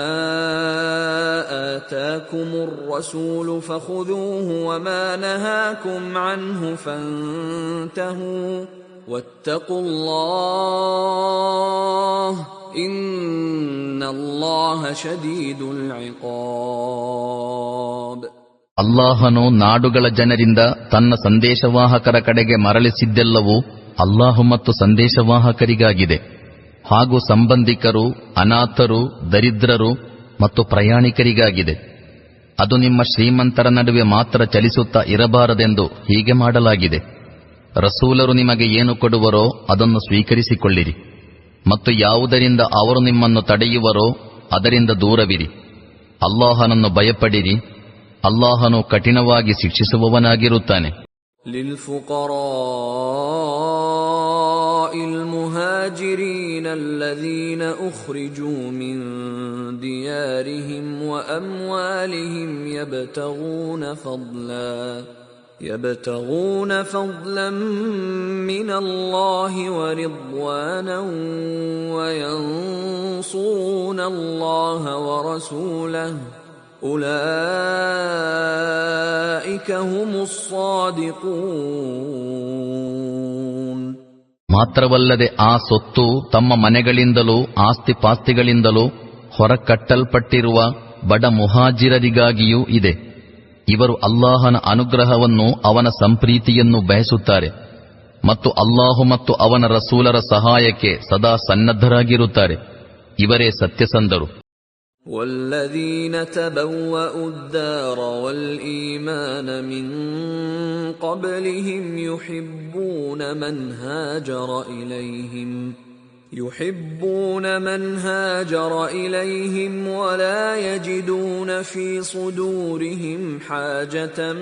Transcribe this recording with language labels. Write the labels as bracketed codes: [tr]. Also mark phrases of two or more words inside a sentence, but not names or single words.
[ar] آتاكم الرسول فخذوه وما نهاكم عنه فانتهوا واتقوا الله إن الله شديد العقاب. [kn] ಅಲ್ಲಾಹನು ನಾಡುಗಳ ಜನರಿಂದ ತನ್ನ ಸಂದೇಶವಾಹಕರ ಕಡೆಗೆ ಮರಳಿಸಿದ್ದೆಲ್ಲವೂ ಅಲ್ಲಾಹು ಮತ್ತು ಸಂದೇಶವಾಹಕರಿಗಾಗಿದೆ. ಹಾಗೂ ಸಂಬಂಧಿಕರು, ಅನಾಥರು, ದರಿದ್ರರು ಮತ್ತು ಪ್ರಯಾಣಿಕರಿಗಾಗಿದೆ. ಅದು ನಿಮ್ಮ ಶ್ರೀಮಂತರ ನಡುವೆ ಮಾತ್ರ ಚಲಿಸುತ್ತಾ ಇರಬಾರದೆಂದು ಹೀಗೆ ಮಾಡಲಾಗಿದೆ. ರಸೂಲರು ನಿಮಗೆ ಏನು ಕೊಡುವರೋ ಅದನ್ನು ಸ್ವೀಕರಿಸಿಕೊಳ್ಳಿರಿ ಮತ್ತು ಯಾವುದರಿಂದ ಅವರು ನಿಮ್ಮನ್ನು ತಡೆಯುವರೋ ಅದರಿಂದ ದೂರವಿರಿ. ಅಲ್ಲಾಹನನ್ನು ಭಯಪಡಿರಿ, ಅಲ್ಲಾಹನು ಕಠಿಣವಾಗಿ ಶಿಕ್ಷಿಸುವವನಾಗಿರುತ್ತಾನೆ. [ar] للفقراء المهاجرين الذين أخرجوا من ديارهم وأموالهم يبتغون فضلا من الله ورضوانا وينصرون الله ورسوله أولئك هم الصادقون. [kn] ಮಾತ್ರವಲ್ಲದೆ ಆ ಸೊತ್ತು ತಮ್ಮ ಮನೆಗಳಿಂದಲೂ ಆಸ್ತಿಪಾಸ್ತಿಗಳಿಂದಲೂ ಹೊರಕಟ್ಟಲ್ಪಟ್ಟಿರುವ ಬಡ ಮುಹಾಜಿರರಿಗಾಗಿಯೂ ಇದೆ. ಇವರು ಅಲ್ಲಾಹನ ಅನುಗ್ರಹವನ್ನು, ಅವನ ಸಂಪ್ರೀತಿಯನ್ನು ಬಯಸುತ್ತಾರೆ ಮತ್ತು ಅಲ್ಲಾಹು ಮತ್ತು ಅವನ ರಸೂಲರ ಸಹಾಯಕ್ಕೆ ಸದಾ ಸನ್ನದ್ಧರಾಗಿರುತ್ತಾರೆ. ಇವರೇ ಸತ್ಯಸಂಧರು. [ar] والذين تبوأوا الدار والإيمان من قبلهم يحبون من هاجر إليهم ولا يجدون في صدورهم حاجة